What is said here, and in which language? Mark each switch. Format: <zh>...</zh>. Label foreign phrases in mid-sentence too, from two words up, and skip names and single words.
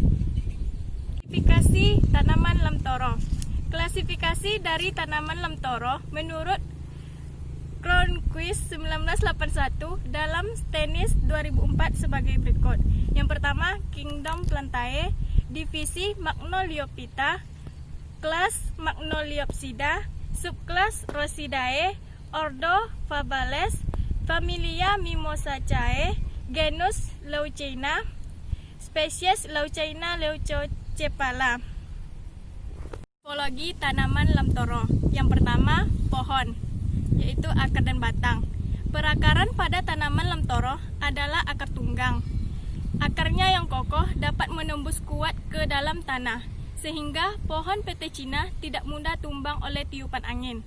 <id>Klasifikasi tanaman lemtoro. Klasifikasi dari tanaman lemtoro menurut Cronquist 1981 dalam Stennis 2004 sebagai berikut. Yang pertama, Kingdom Plantae, divisi Magnoliophyta, kelas Magnoliopsida, subkelas Rosidae, ordo Fabales, familia Mimosaceae, genus Leucaena, spesies Leucaena leucocephala. Morfologi tanaman lemtoro. Yang pertama, pohon, yaitu akar dan batang. Perakaran pada tanaman lemtoro adalah akar tunggang. Akarnya yang kokoh dapat menembus kuat ke dalam tanah, sehingga pohon petai Cina tidak mudah tumbang oleh tiupan angin.</id>